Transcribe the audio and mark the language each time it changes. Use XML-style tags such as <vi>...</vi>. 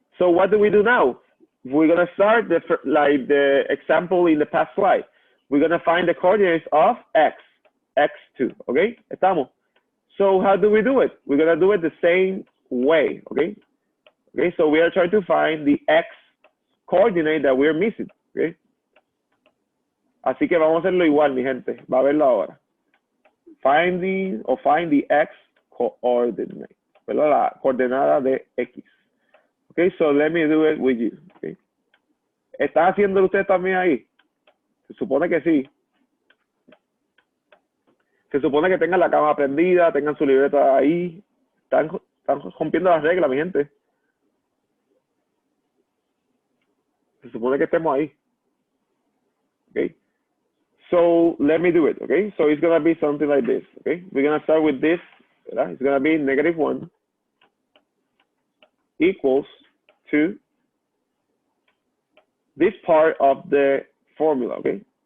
<en>So what do we do now? We're gonna start like the example in the past slide. We're gonna find the coordinates of x, x2, okay? Estamos. So how do we do it? We're gonna do it the same way, okay? Okay, so we are trying to find the x coordinate that we're missing, okay?</en> <es>Así que vamos a hacerlo igual, mi gente. Va a verlo ahora.</es> <en>Find the x coordinate,</en> <es>¿verdad? La coordenada de x.</es> <en>Okay, so let me do it with you. Okay.</en> <es>¿Está haciendo usted también ahí? Se supone que sí. Se supone que tengan la cámara prendida, tengan su libreta ahí. Están rompiendo las reglas, mi gente. Se supone que estemos ahí.</es> <en>Okay. So let me do it. Okay. So it's gonna be something like this. Okay. We're gonna start with this. ¿verdad? It's gonna be -1 equals to this part of the formula. Okay.</en>